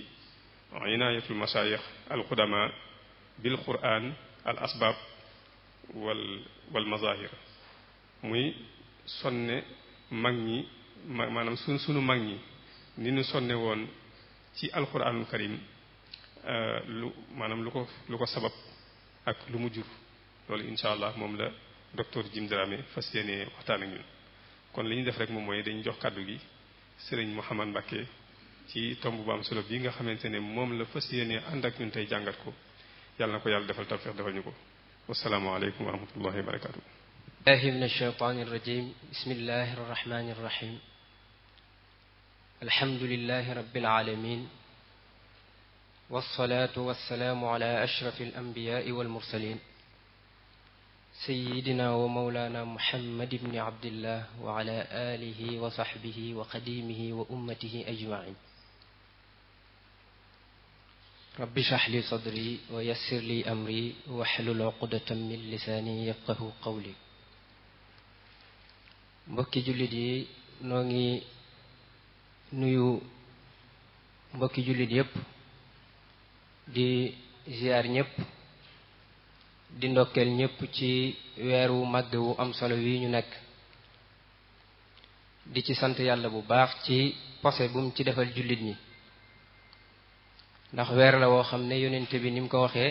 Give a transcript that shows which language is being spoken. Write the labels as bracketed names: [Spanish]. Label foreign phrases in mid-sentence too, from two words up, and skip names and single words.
[Arabic] عناية المشايخ القدامى بالقرآن الأسباب والمظاهر [Wolof] muy sonne mag ñi maanaam sunu mag ñi ni ñu sonne woon ci alquranul karim maanaam lu ko sabab ak lu mu jur loolu [Arabic] إن شاء الله [Wolof] moom la docteur Jim Dramé fas yéene waxtaan ak ñun. kon li ñu def rek moom mooy dañu jox kàddu gi sëriñ Mouhamad Mbacké ci tomb bu am solo bii nga xamante ne moom la fas yéene ànd ak ñun tey jàngat ko yàlla na ko yàlla defal tawfiq defal ñu ko. [Arabic] والسلام عليكم ورحمة الله وبركاته. بالله من الشيطان الرجيم بسم الله الرحمن الرحيم الحمد لله رب العالمين والصلاة والسلام على أشرف الأنبياء والمرسلين سيدنا ومولانا محمد بن عبد الله وعلى آله وصحبه وقادميه وأمته أجمعين رب اشرح لي صدري ويسر لي أمري واحلل عقدة من لساني يفقهوا قولي. [Wolof] mbokki jullit yi noo ngi nuyu mbokki jullit yépp di ziar ñépp di ndokkeel ñépp ci weeru màgg wu am solo wi ñu nekk di ci sant yàlla bu baax ci posé bu mu ci defal jullit ñi ndax weer la woo xam ne yonent bi ni mu ko waxee